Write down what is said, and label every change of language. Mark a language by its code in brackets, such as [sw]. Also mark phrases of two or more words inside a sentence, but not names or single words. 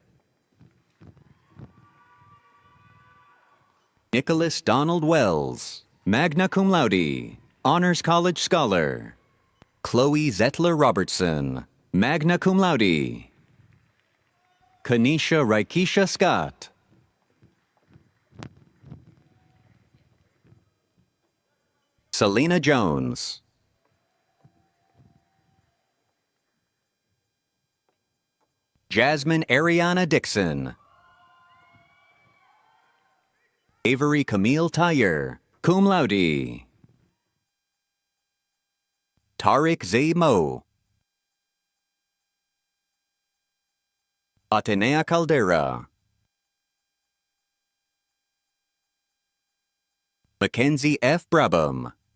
[en] Nicholas Donald Wells, [la] magna cum laude, [en] Honors College Scholar. Chloe Zettler Robertson, [la] magna cum laude. [en] Kanisha Raikisha Scott. Selena Jones. Jasmine Ariana Dixon. Avery Camille Tyre, [la] cum laude. [en] Tariq Z. Mo. Atenea Caldera. Mackenzie F. Brabham.